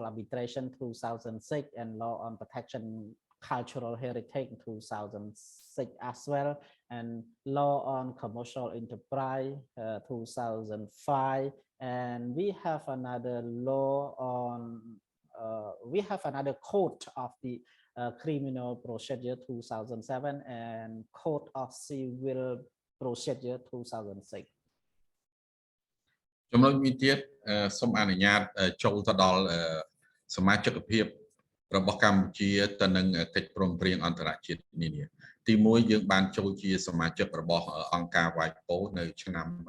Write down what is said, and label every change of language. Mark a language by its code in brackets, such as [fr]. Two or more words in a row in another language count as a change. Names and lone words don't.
[en] arbitration 2006, and law on protection cultural heritage 2006 as well, and law on commercial enterprise 2005, and we have another law on we have another code of the criminal procedure 2007 and code of civil procedure 2006. [km] ចំណុចមួយទៀតសូមអនុញ្ញាតចូលទៅដល់សមាជិកភាពរបស់កម្ពុជាទៅនឹងកិច្ចព្រមព្រៀងអន្តរជាតិនានាទី1យើងបានចូលជាសមាជិករបស់អង្គការ WIPO នៅឆ្នាំ